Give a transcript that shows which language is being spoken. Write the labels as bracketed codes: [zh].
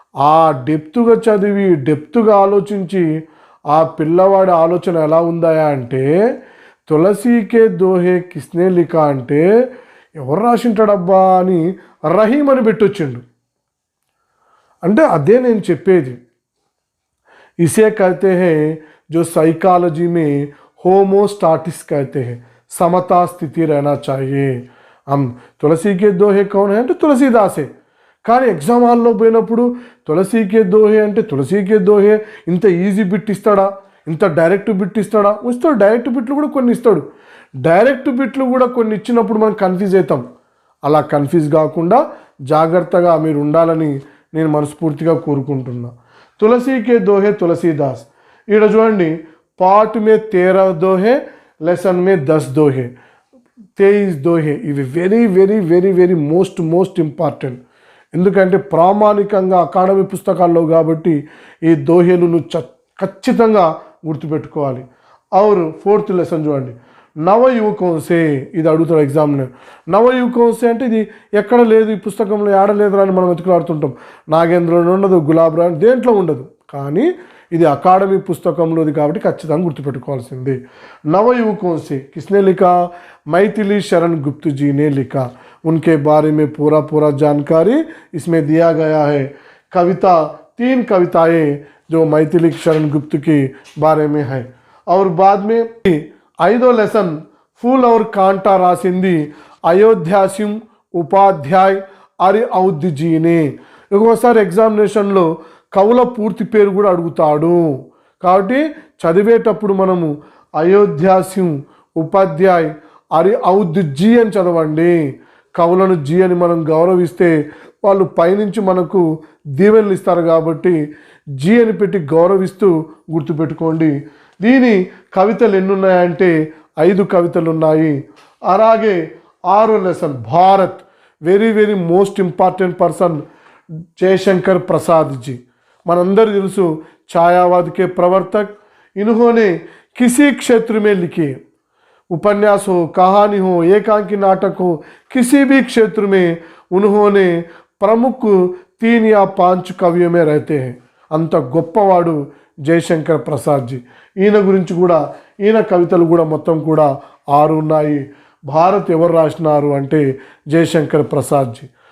[te] ఆ డెప్త్గా చదివి డెప్త్గా ఆలోచించి ఆ పిల్లవాడి ఆలోచన ఎలా ఉందా అంటే తులసీకే దోహే కిస్నే లిఖా అంటే ఎవరు రాసింటాడబ్బా అని రహీం అని పెట్టొచ్చిండు. అంటే అదే నేను చెప్పేది. [hi] ఇసే कहते हैं जो साइकोलॉजी में होमोस्टासिस कहते हैं, समता स्थिति रहना चाहिए. हम [te] తులసి కే దోహే కౌన్ హే అంటే తులసీదాసే. కానీ ఎగ్జామ్ హాల్లో పోయినప్పుడు తులసీకే దోహే అంటే తులసీకే దోహే ఇంత ఈజీ బిట్ ఇస్తాడా, ఇంత డైరెక్ట్ బిట్ ఇస్తాడా? ఇస్తాడు. డైరెక్ట్ బిట్లు కూడా కొన్ని ఇస్తాడు. డైరెక్ట్ బిట్లు కూడా కొన్ని ఇచ్చినప్పుడు మనం కన్ఫ్యూజ్ అవుతాం. అలా కన్ఫ్యూజ్ కాకుండా జాగ్రత్తగా మీరు ఉండాలని నేను మనస్ఫూర్తిగా కోరుకుంటున్నా. తులసీకే దోహే తులసీదాస్. ఈడ చూడండి, పార్ట్ మే 13 దోహే, లెసన్ మే 10 దోహే, 23 దోహే. ఇవి very very very very most important. ఎందుకంటే ప్రామాణికంగా అకాడమీ పుస్తకాల్లో కాబట్టి ఈ దోహేలను ఖచ్చితంగా గుర్తుపెట్టుకోవాలి. [hi] और [te] 4th లెసన్ చూడండి, నవయువకోంసే. ఇది అడుగుతాడు ఎగ్జామ్లో. నవయువకోంసే అంటే ఇది ఎక్కడ లేదు, ఈ పుస్తకంలో ఏడలేదురా అని మనం వెతుకులాడుతుంటాం. నాగేంద్రలో ఉండదు, గులాబ్ రాయ్ దేంట్లో ఉండదు. కానీ ఇది అకాడమీ పుస్తకంలోది కాబట్టి ఖచ్చితంగా గుర్తుపెట్టుకోవాల్సింది. [hi] नवयुवकों से किसने लिखा? मैथिली शरण गुप्त जी ने लिखा. उनके बारे में पूरा जानकारी इसमें दिया गया है. कविता 3 कविताएं जो मैथिली शरण गुप्त के बारे में है. और बाद में [te] 5వ లెసన్ फूल और कांटा రాసింది అయోధ్యాసిం ఉపాధ్యాయ్ అరి ఔద్ జీనే. ఒక్కోసారి ఎగ్జామినేషన్లో కవుల పూర్తి పేరు కూడా అడుగుతాడు. కాబట్టి చదివేటప్పుడు మనము అయోధ్యాసిం ఉపాధ్యాయ్ అరి ఔద్ జీ అని చదవండి. కవులను జీ అని మనం గౌరవిస్తే వాళ్ళు పైనుంచి మనకు దీవెనలు ఇస్తారు కాబట్టి జీ అని పెట్టి గౌరవిస్తూ గుర్తుపెట్టుకోండి. దీని కవితలు ఎన్నున్నాయంటే 5 కవితలు ఉన్నాయి. అలాగే 6వ lesson Bharat. Very very most important person Jayashankar Prasad जी. మనందరూ తెలుసు [hi] छायावाद के प्रवर्तक. इन्होंने किसी क्षेत्र में लिखे उपन्यास हो, कहानी हो, एकांकी नाटक हो, किसी भी क्षेत्र में उन्होंने प्रमुख 3 या 5 कवियों में रहते हैं. [te] అంత గొప్పవాడు జయశంకర్ ప్రసాద్ జీ. ఈయన గురించి కూడా ఈయన కవితలు కూడా మొత్తం కూడా 6 ఉన్నాయి. భారత్ ఎవరు రాసినారు అంటే जयशंकर प्रसाद जी.